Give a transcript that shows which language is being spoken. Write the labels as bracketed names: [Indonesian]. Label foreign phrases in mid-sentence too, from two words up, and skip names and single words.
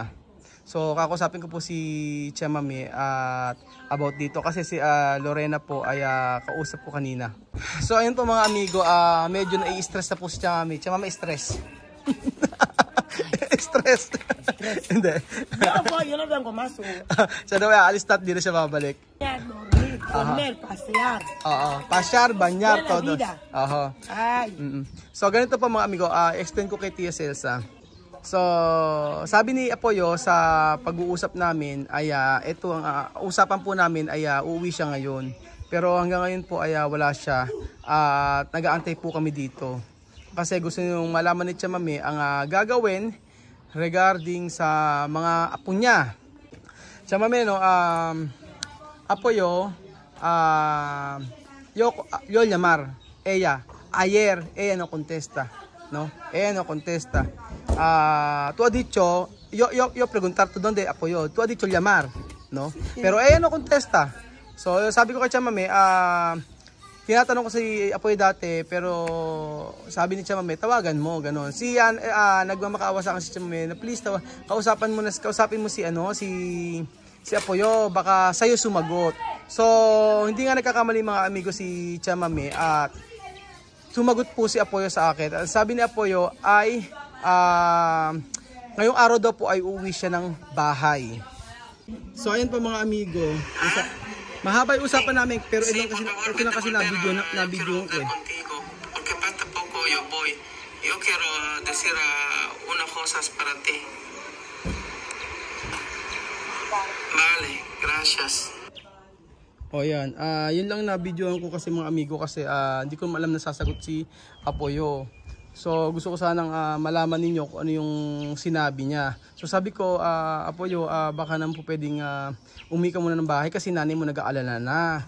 [Filipino] So kakusapin ko po si Tia Mami at about dito kasi si Lorena po ay kausap ko kanina. So ayun po mga amigo, medyo nai-stress na po si Tia Mami. Tia Mami stress. Stress. Hindi. [Spanish] Yo no vengo más. [Filipino] Siya daw ay aalis na at di na siya babalik. [Spanish] Comer, pasear. Pasyar, banyar, todos. Ay. [Filipino] So ganito pa mga amigo, explain ko kay Tia Celsa. So sabi ni Apoyo sa pag-uusap namin ay ito ang usapan po namin ay uuwi siya ngayon. Pero hanggang ngayon po ay wala siya at nag-aantay po kami dito. Kasi gusto niyong malaman ni Tia Mami ang gagawin regarding sa mga apo niya. [Spanish] Tia Mami no, Apoyo yo llamar ella ayer no contesta, no, ella no contesta. Tú has dicho yo preguntar tú dónde Apoyo, tú has dicho llamar, no, pero ella no contesta. [Filipino] So sabi ko kay Tia Mami, tinatanong ko si Apoyo dati pero sabi ni Tia Mami tawagan mo ganon. Si nagmamakaawa sa akin si Tia Mami na please kausapin mo si si Apoyo, baka sa'yo sumagot. So, hindi nga nagkakamali mga amigo si Tia Mami at sumagot po si Apoyo sa akin. Sabi ni Apoyo ay ngayong araw daw po ay uuwi siya ng bahay. So, ayan po mga amigo. Mahaba yung usapan namin pero ito na kasi na video ko eh. [Spanish] Porque falta poco yo voy. Yo quiero decir unas cosas para ti. Vale, gracias. [Filipino] O yan, yun lang na videoan ko kasi mga amigo kasi hindi ko alam na sasagot si Apoyo. So gusto ko sanang malaman ninyo kung ano yung sinabi niya. So sabi ko, Apoyo, baka naman po pwedeng umuwi ka muna ng bahay kasi nanay mo nag-aalala na.